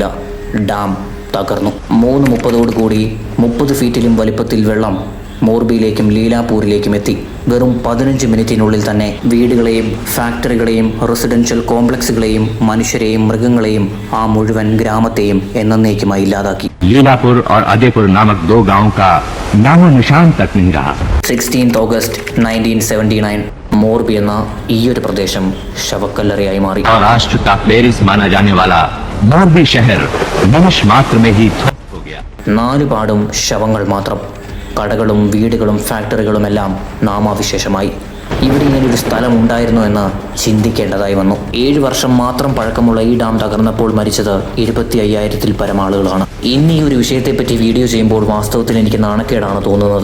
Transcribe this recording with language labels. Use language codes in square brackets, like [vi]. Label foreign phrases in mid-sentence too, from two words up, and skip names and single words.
[ml] ഡാം തകർന്നു. 3:30 30 ഫീറ്റിലും വലിപ്പത്തിൽ വെള്ളം മോർബിയിലേക്കും ലീലാപൂരിലേക്കും എത്തി. വെറും 15 മിനിറ്റിനുള്ളിൽ തന്നെ വീടുകളെയും ഫാക്ടറികളെയും റെസിഡൻഷ്യൽ കോംപ്ലക്സുകളെയും മനുഷ്യരെയും മൃഗങ്ങളെയും ആ മുഴുവൻ ഗ്രാമത്തെയും എന്നേക്കുമായി ഇല്ലാതാക്കി. [hi] लीलापुर और अदेपुर नामक 2 गांवों का नामो निशान तक नहीं रहा. [ml] 16 ഓഗസ്റ്റ് 1979 മോർബി എന്ന ഈയൊരു പ്രദേശം ശവക്കല്ലറയായി മാറി. [hi] और राष्ट्र का पेरिस माना जाने वाला मोरबी शहर निमिष मात्र में ही ध्वस्त हो गया. [ml] 4 പാടും ശവങ്ങൾ മാത്രം. കടകളും വീടുകളും ഫാക്ടറികളുമെല്ലാം നാമാവിശേഷമായി. ഇവിടെ ഇങ്ങനൊരു സ്ഥലം ഉണ്ടായിരുന്നു എന്ന് ചിന്തിക്കേണ്ടതായി വന്നു. 7 വർഷം മാത്രം പഴക്കമുള്ള ഈ ഡാം തകർന്നപ്പോൾ മരിച്ചത് 25,000-ൽ പരം ആളുകളാണ്. ഇന്ന് ഈ ഒരു വിഷയത്തെപ്പറ്റി വീഡിയോ ചെയ്യുമ്പോൾ വാസ്തവത്തിൽ എനിക്ക് നാണക്കേടാണ് തോന്നുന്നത്.